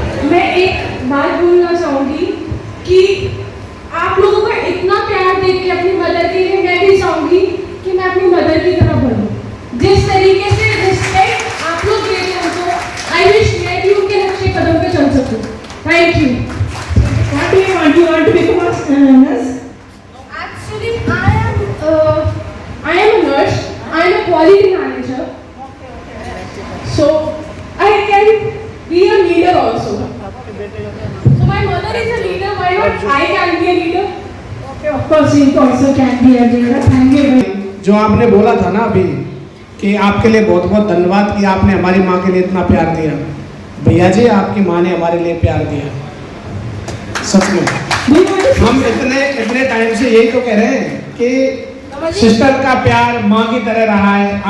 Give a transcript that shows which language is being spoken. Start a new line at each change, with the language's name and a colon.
Hindi: मैं एक बात बोलना चाहूंगी कि आप लोगों का इतना प्यार देख के अपनी मदर के लिए मैं भी चाहूंगी कि मैं अपनी मदर की तरह बनूं। जिस तरीके से रिस्पेक्ट आप लोग दे रहे हो, तो
English: I wish
Hindi: मैं भी उनके नक्शे कदम पे चल सकूं।
English: Thank you. What do you want? You want to become a nurse? Actually, I am a nurse. I am a quality manager. So I can be a leader also. So my mother is a leader. Why not I can be a leader? Okay, of course you also can be a leader. Thank you.
Hindi: जो आपने बोला था ना अभी कि आपके लिए बहुत बहुत धन्यवाद कि आपने हमारी माँ के लिए इतना प्यार दिया। भैया जी, आपकी माँ ने हमारे लिए प्यार दिया, सच में। हम इतने टाइम से यही तो कह रहे हैं कि सिस्टर का प्यार माँ की तरह रहा है।